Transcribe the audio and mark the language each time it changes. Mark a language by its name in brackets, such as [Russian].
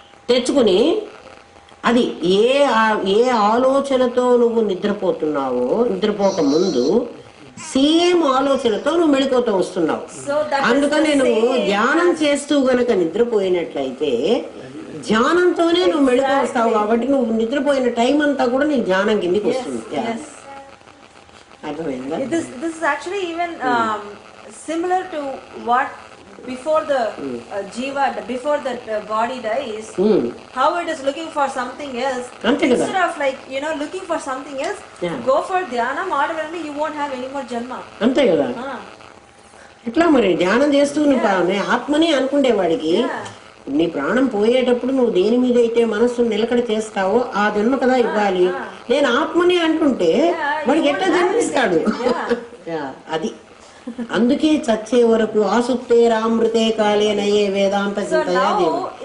[Telugu] తెచ్చుకుని అది ఏ ఆలోచనతో నువ్వు నిద్రపోతున్నావో, నిద్రపోక ముందు సేమ్ ఆలోచనతో నువ్వు మెళుకువతో వస్తున్నావు. అందుకనే నువ్వు ధ్యానం చేస్తూ గనక నిద్రపోయినట్లయితే ధ్యానంతోనే నువ్వు మెళుకు వస్తావు కాబట్టి నువ్వు నిద్రపోయిన టైం అంతా కూడా నీకు ధ్యానం కిందికి వస్తుంది. అర్థమైందా? [English] This is actually even similar to what before the jiva, before that body dies, how it is looking for something else. Instead of like looking for something else, go for dhyanam. Automatically you won't have any more janma. [Telugu] అంతే కదా. ఎట్లా మరి ధ్యానం చేస్తూ ఆత్మని అనుకునేవాడికి నీ ప్రాణం పోయేటప్పుడు నువ్వు దేని మీద అయితే మనస్సు నిలకడ చేస్తావో ఆ జన్మ కదా ఇవ్వాలి. నేను ఆత్మని అంటుంటే వాడికి ఎట్లా జన్మిస్తాడు? అది అందుకే చచ్చే వరకు [Sanskrit] ఆసుప్తే రామృతే కాలే నయ్యే వేదాంత చింతయా [Telugu] దేవుడు.